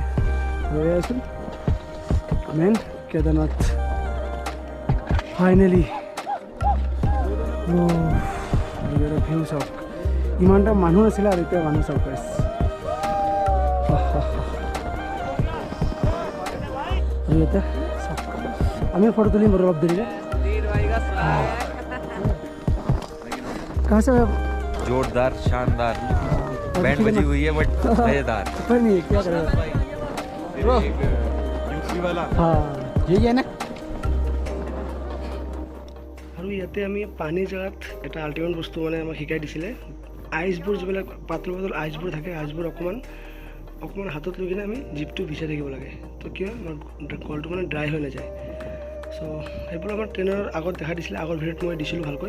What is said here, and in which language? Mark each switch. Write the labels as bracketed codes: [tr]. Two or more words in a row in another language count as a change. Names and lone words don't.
[as] ৰৈ আছোঁ মেইন কেদাৰনাথ ফাইনেলি। ভিউ চাওক, ইমানটা মানুহ আছিলে আৰু এতিয়া মানুহ চাওক গাইছ। আৰু ইয়াতে চাওক আমি ফটো তুলিম বাৰু অলপ দেৰিকে। [hi] कहाँ से? जोरदार शानदार बैंड बजी हुई है बट मजेदार। पर नहीं क्या करेगा हाँ यही है ना। [as] আৰু ইয়াতে আমি পানী জেগাত এটা আল্টিমেট বস্তু মানে আমাক শিকাই দিছিলে, আইচবোৰ যিবিলাক পাতল পাতল আইচবোৰ থাকে, আইচবোৰ অকণমান হাতত লৈ কিনে আমি জিপটো ভিজাই থাকিব লাগে, তো কি হয় আমাৰ কলটো মানে ড্ৰাই হৈ নাযায়। চ' সেইবোৰ আমাৰ ট্ৰেইনৰ আগত দেখা দিছিলে, আগৰ ভিডিঅ'ত মই দিছিলোঁ ভালকৈ।